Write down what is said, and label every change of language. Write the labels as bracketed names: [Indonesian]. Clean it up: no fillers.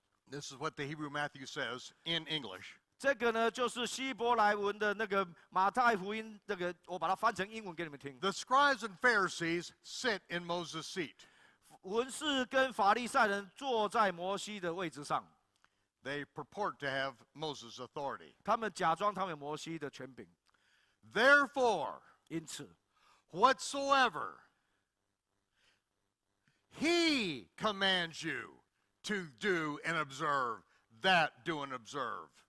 [English] This is what the Hebrew Matthew says in English. [Chinese] 这个呢就是希伯来文的那个马太福音，这个我把它翻成英文给你们听。 [English] The scribes and Pharisees sit in Moses' seat. [Chinese] 文士跟法利赛人坐在摩西的位置上。 [English] They purport to have Moses' authority. [Chinese] 他们假装他们有摩西的权柄。 [English] Therefore, [Chinese] 因此 [English] whatsoever he commands you to do and observe, that do and observe.